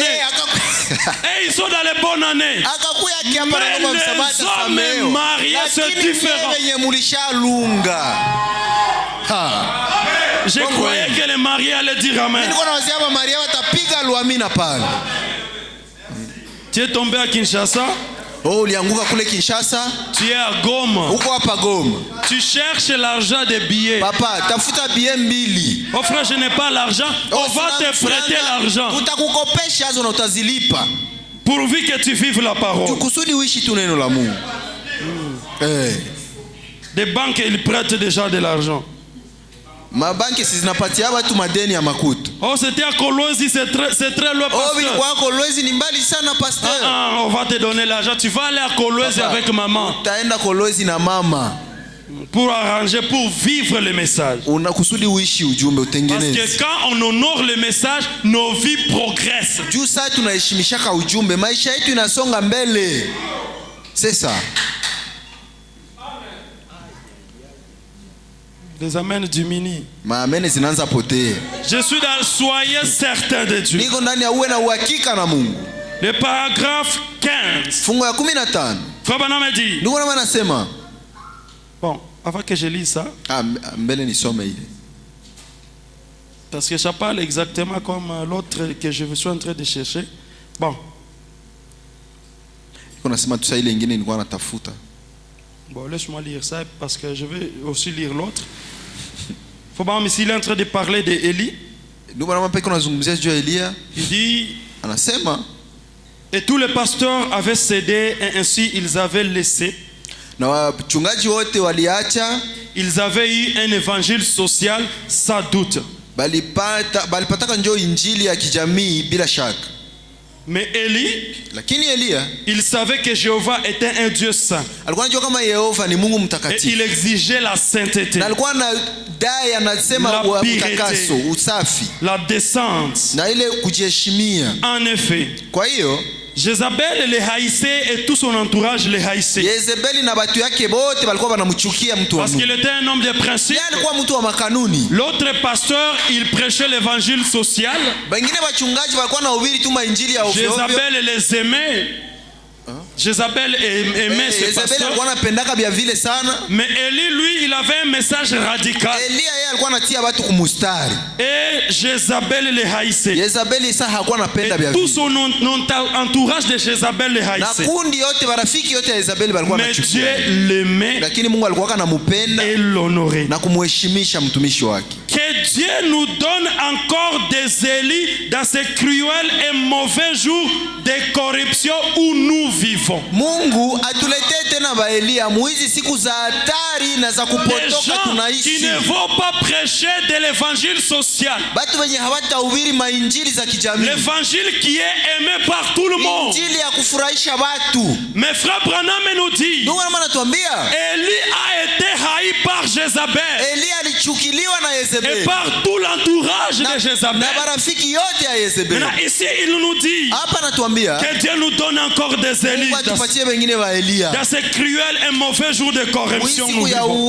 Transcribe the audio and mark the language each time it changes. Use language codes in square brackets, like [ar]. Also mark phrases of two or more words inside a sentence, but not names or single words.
[fr] Et ils sont dans les bonnes années. Mais les hommes mariés, c'est différent. Je croyais que les mariés allaient dire amen. Tu es tombé à Kinshasa. [sw] Oh, ulianguka kule Kinshasa. [fr] Tu es à Goma. [sw] Uko hapa Goma. [fr] Tu cherches l'argent des billets. [sw] Papa, tafuta billet mbili. [fr] Oh frère, je n'ai pas l'argent. On va te prêter l'argent. [sw] Tutakukopesha hizo na utazilipa. [fr] Pourvu que tu vives la parole. [sw] Tukusudi uishi tu neno la Mungu. [fr] Des banques, ils prêtent déjà de l'argent. [sw] Mabanki zinapatia watu madeni ya makuta. [fr] Oh, c'était à Kolwezi, c'est très loin, pasteur. [sw] Oh, vilikuwa Kolwezi ni mbali sana, pasteur. [fr] On va te donner l'argent. Tu vas aller à Kolwezi avec maman. [sw] Utaenda Kolwezi na mama. [fr] Pour arranger, pour vivre le message. [sw] Unakusudi uishi ujumbe utengeneze. [fr] Parce que quand on honore le message, nos vies progressent. [sw] Juu sasa tunaheshimishaka ujumbe, maisha yetu inasonga mbele. [fr] C'est ça. Les amens diminuent. [sw] Maamene zinaanza potea. [fr] Je suis dans soyez certain de Dieu. [sw] Niko ndani ya uwe na uhakika na Mungu. [fr] Le paragraphe 15. [sw] Fungu ya 15. [fr] Frère Branham me dit. [sw] Ndugu na anasema. [fr] Bon, avant que je lise ça. [sw] Mbele nisome ile. [fr] Parce que ça parle exactement comme l'autre que je suis en train de chercher. Bon. [sw] Niko nasema tu saa ile nyingine nilikuwa natafuta. [fr] Bon, laisse-moi lire ça parce que je vais aussi lire l'autre. Faut pas mais s'il est en train de parler de Élie. Il dit [sw] anasema [fr] et tous les pasteurs avaient cédé et ainsi ils avaient laissé. [sw] Na wachungaji wote waliacha. [fr] Ils avaient eu un évangile social sans doute. [sw] Balipataka njoo injili ya kijamii bila shaka. [fr] Mais Élie, [sw] lakini Elia, [fr] il savait que Jéhovah était un Dieu saint. [sw] Alikuwa anajua kama Yehova ni Mungu [fr] Et [sw] mtakatifu. [fr] il exigeait la sainteté. [sw] Na alikuwa anadai anasema utakaso, usafi. [fr] La décence. [sw] Na ile kujiheshimia. [fr] En effet. [sw] Kwa hiyo [fr] Jézabel les haïssait et tout son entourage les haïssait. [sw] Yezebeli na batu yake bote walikuwa wanamchukia mtu wa Mungu. [fr] Parce qu'il était un homme de principe. [sw] Yeye alikuwa mtu wa makanuni. [fr] L'autre pasteur, il prêchait l'évangile social. [sw] Wengine wachungaji walikuwa wanahubiri tu injili ya ovyo ovyo. [fr] Jézabel les aimait. Jézabel aimait ce pasteur. Mais Élie, lui, il avait un message radical. Et Jézabel les haïssait. Et tout son entourage de Jézabel les haïssait. Mais Dieu l'aimait et l'honorait. Que Dieu nous donne encore des Élis dans ces cruels et mauvais jours de corruption où nous vivons. [sw] Mungu atuletee tena baelia muizi siku za hatari na za kupotoka tunaishi. [fr] Qui ne vont pas prêcher de l'évangile social. [sw] Batu wenye hawatahubiri mainjili za kijamii. [fr] L'évangile qui est aimé par tout le monde. [sw] Injili ya kufurahisha watu. [fr] Mais frère Branham nous dit. [sw] Ndugu anatuambia. [fr] Élie a été haï par Jézabel. [sw] Elia alichukiliwa na Yezebeli. [fr] Et par tout l'entourage de Jézabel. [sw] Na marafiki yote ya Yezebeli. [fr] Maintenant ici il nous dit. [sw] Hapa anatuambia. [fr] Que Dieu nous donne encore des Élis. Dans ces cruels et mauvais jours de corruption nous vivons.